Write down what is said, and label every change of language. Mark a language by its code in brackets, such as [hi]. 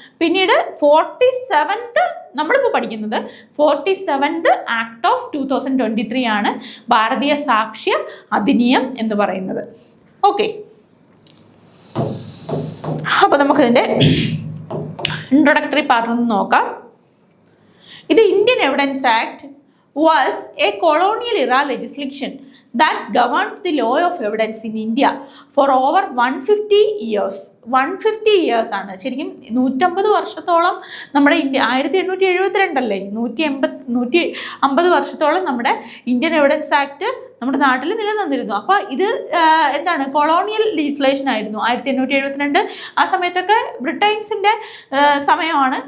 [ml] പിന്നീട് 47th നമ്മളിപ്പോൾ പഠിക്കുന്നത് 47th ആക്ട് ഓഫ് 2023 ആണ് ഭാരതീയ സാക്ഷ്യ അധിനിയം എന്ന് പറയുന്നത്. ഓക്കെ, അപ്പോൾ നമുക്കിതിൻ്റെ ഇൻട്രൊഡക്ടറി പാർട്ട് ഒന്ന് നോക്കാം. [en] ഇത് Indian Evidence Act was a colonial era legislation that governed the law of evidence in India for over 150 years. [ml] 150 years ആണ് ശരിക്കും. 150 വർഷത്തോളം നമ്മുടെ ഇന്ത്യ 1872 അല്ലേ, 150 വർഷത്തോളം നമ്മുടെ ഇന്ത്യൻ എവിഡൻസ് ആക്ട് നമ്മുടെ നാട്ടിൽ നിലനിന്നിരുന്നു. അപ്പോൾ ഇത് എന്താണ്? കൊളോണിയൽ ലെജിസ്ലേഷൻ ആയിരുന്നു. 1872 ആ സമയത്തൊക്കെ ബ്രിട്ടൻസിൻ്റെ സമയമാണ്.